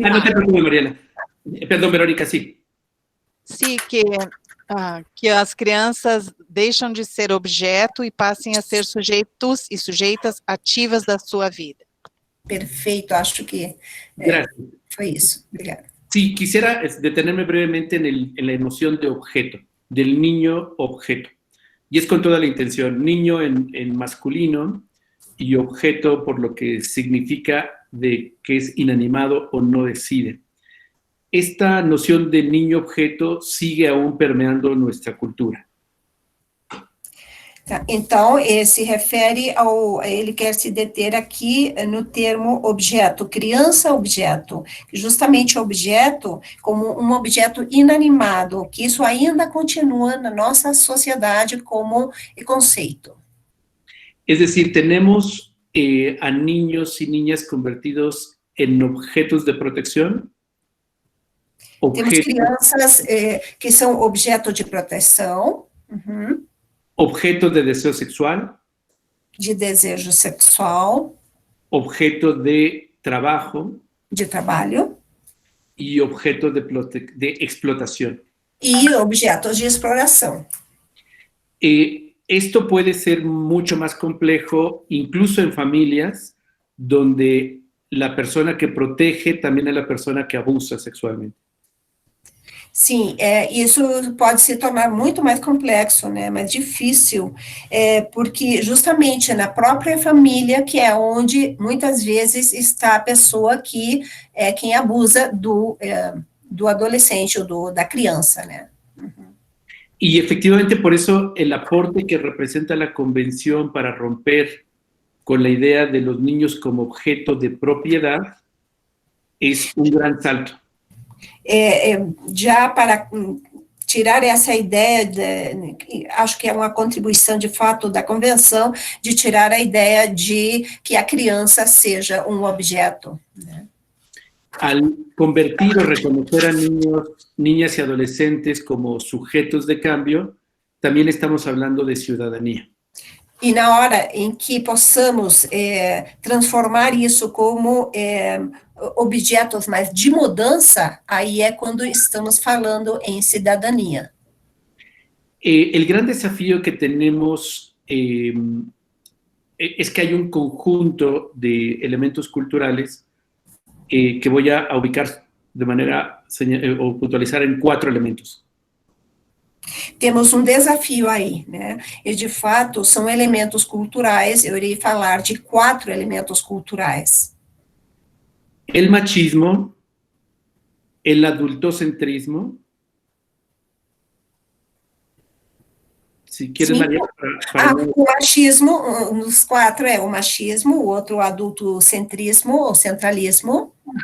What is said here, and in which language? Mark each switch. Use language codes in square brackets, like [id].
[pt] Não te preocupes, Mariela. Perdão, Verônica, sim. Sim, que as crianças deixam de ser objeto e passem a ser sujeitos e sujeitas ativas da sua vida. Perfeito, acho que foi isso. Obrigada. [es] Sí, quisiera detenerme brevemente en la noción de objeto, del niño objeto. Y es con toda la intención, niño en masculino y objeto por lo que significa de que es inanimado o no decide. Esta noción de niño objeto sigue aún permeando nuestra cultura. [pt] Tá, então, se refere ele quer se deter aqui no termo objeto, criança-objeto, justamente objeto como um objeto inanimado, que isso ainda continua na nossa sociedade como conceito. [es] Es decir, tenemos a niños y niñas convertidos en objetos de protección. [pt] Temos crianças que são objeto de proteção. [es] Objeto de deseo sexual. [pt] De desejo sexual. [es] Objeto de trabajo. [pt] De trabalho. [es] Y objeto de explotación. Y objetos de exploración. Esto puede ser mucho más complejo, incluso en familias donde la persona que protege también es la persona que abusa sexualmente. [pt] Sim, isso pode se tornar muito mais complexo, né, mais difícil, porque justamente na própria família, que é onde muitas vezes está a pessoa que é quem abusa do adolescente ou da criança, né? [es] Y efectivamente por eso el aporte que representa la convención para romper con la idea de los niños como objeto de propiedad es un gran salto. [pt] Já para tirar essa ideia, acho que é uma contribuição de fato da convenção, de tirar a ideia de que a criança seja um objeto, né? [es] Al convertir o reconocer a niños, niñas y adolescentes como sujetos de cambio, también estamos hablando de ciudadanía. [pt] E na hora em que possamos transformar isso como objetos mais de mudança, aí é quando estamos falando em cidadania. [es] El gran desafío que tenemos es que hay un conjunto de elementos culturales que voy a ubicar de manera o puntualizar en 4 elementos. [pt] Temos desafio aí, né? E, de fato, são elementos culturais, eu irei falar de 4 elementos culturais. [es] El machismo, el adultocentrismo. Si quieres, [pt] Sim. [es] María, para [pt] O machismo, nos 4 é o machismo, o outro o adultocentrismo, ou centralismo.